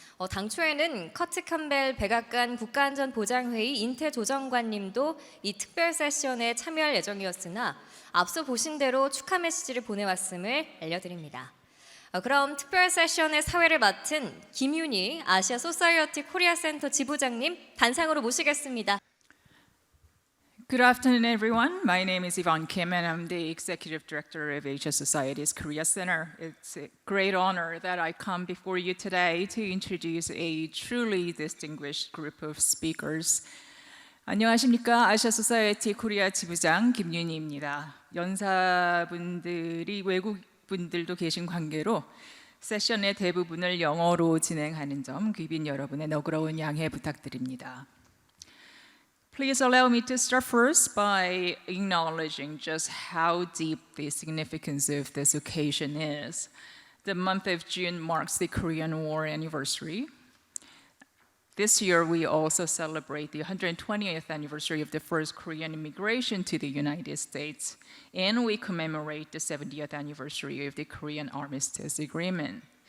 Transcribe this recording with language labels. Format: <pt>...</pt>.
<ko>당초에는 커트 캠벨 백악관 국가안전보장회의 인태조정관님도 이 특별 세션에 참여할 예정이었으나 앞서 보신 대로 축하 메시지를 보내왔음을 알려드립니다. 그럼 특별 세션의 사회를 맡은 김윤희 아시아 소사이어티 코리아 센터 지부장님 단상으로 모시겠습니다.</ko> <en>Good afternoon, everyone. My name is Yvonne Kim, and I'm the Executive Director of Asia Society's Korea Center. It's a great honor that I come before you today to introduce a truly distinguished group of speakers.</en> <ko>안녕하십니까? 아시아 소사이어티 코리아 지부장 김윤희입니다. 연사분들이 외국분들도 계신 관계로 세션의 대부분을 영어로 진행하는 점 귀빈 여러분의 너그러운 양해 부탁드립니다.</ko> <en>Please allow me to start first by acknowledging just how deep the significance of this occasion is. The month of June marks the Korean War anniversary. This year, we also celebrate the 120th anniversary of the first Korean immigration to the United States, and we commemorate the 70th anniversary of the Korean Armistice Agreement.</en>